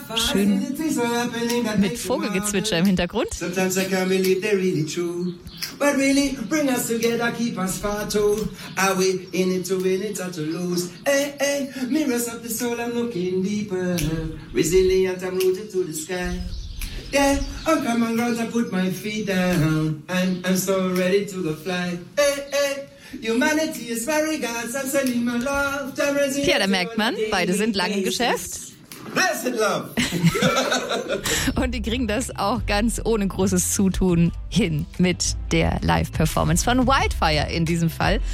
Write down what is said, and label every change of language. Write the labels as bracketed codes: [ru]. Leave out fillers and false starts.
[de] Schön mit Vogelgezwitscher im Hintergrund. [en] Sometimes I can't believe they're really true. But really, bring us together, keep us far too. Are we in it to win it or to lose? Hey, hey, mirrors of the soul, I'm looking deeper. Resilient, I'm rooted to the sky. Yeah, I'm coming round, I put my feet down. And I'm so ready to go fly. Hey, hey. [de] Ja, da merkt man, beide sind lang im Geschäft. [en] Blessed love. [de] Und die kriegen das auch ganz ohne großes Zutun hin mit der Live-Performance von Wildfire in diesem Fall.